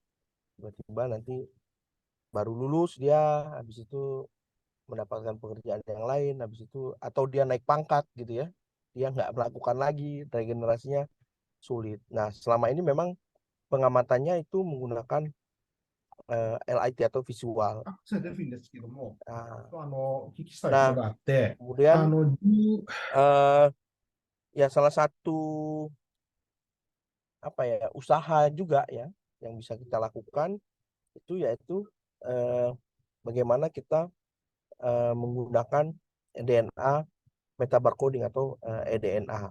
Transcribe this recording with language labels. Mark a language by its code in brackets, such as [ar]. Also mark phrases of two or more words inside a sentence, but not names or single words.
[id] Tiba-tiba nanti baru lulus dia, habis itu mendapatkan pekerjaan yang lain, habis itu atau dia naik pangkat gitu ya, dia nggak melakukan lagi, regenerasinya sulit. Nah, selama ini memang pengamatannya itu menggunakan LIT atau visual. [ja] それでいいんですけども、 [id] Nah, [ja] お聞きしたいことがあって、 [id] kemudian ya salah satu usaha juga ya yang bisa kita lakukan itu yaitu bagaimana kita menggunakan [en] DNA metabarcoding [id] atau eDNA.